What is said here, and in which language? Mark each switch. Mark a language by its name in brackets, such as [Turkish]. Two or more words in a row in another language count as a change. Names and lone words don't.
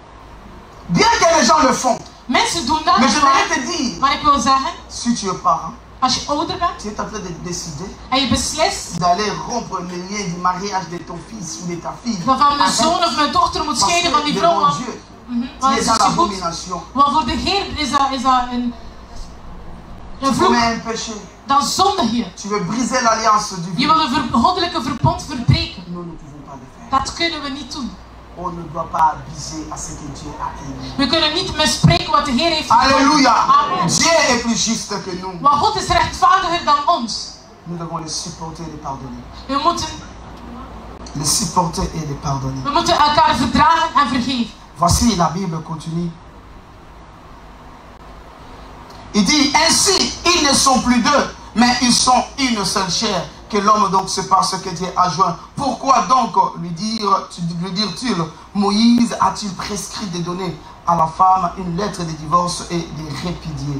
[French] Bien que les gens le font, [Dutch] Mensen doen dat, [French] mais je voudrais te dire, [Dutch] maar ik wil zeggen, [French] si tu es parent, [Dutch] Als je ouder bent [French] tu es en train de décider [Dutch] en je beslist [French] d'aller rompre le lien du mariage de ton fils ou de ta fille. [Dutch] dat van mijn zoon of mijn dochter moet [French] Parce [Dutch] scheiden van [French] que [Dutch] die vrouw. [French] devant [Dutch] Want, [French] Dieu, [Dutch] want [French] tu [Dutch] het [French] es [Dutch] is [French] dans [Dutch] niet goed. [French] l'abomination. [Dutch] Want voor de Heer is dat een [French] Tu [Dutch] vloek. [French] commets un péché. [Dutch] Dan zondig je. [French] Tu veux briser l'alliance [Dutch] Je [French] divine. [Dutch] wil een goddelijke verbond verbreken. [French] Nous ne pouvons pas le faire. [Dutch] Dat kunnen we niet doen. [French] On ne doit pas abuser à ce que Dieu a aimé. [Dutch] We kunnen niet mispreken wat de Heer heeft gedaan. [French] Alléluia. [Dutch] Amen. [French] Dieu est plus juste que nous. [Dutch] Want God is rechtvaardiger dan ons. [French] Nous devons le supporter et le pardonner. [Dutch] We [French] Le supporter et le pardonner. [Dutch] moeten elkaar verdragen en vergeven. [French] Voici la Bible continue. Il dit, ainsi, ils ne sont plus deux, mais ils sont une seule chair. Que l'homme donc sépare ce que Dieu a joint. Pourquoi donc lui dire-t-il, Moïse a-t-il prescrit de donner à la femme une lettre de divorce et de répudier?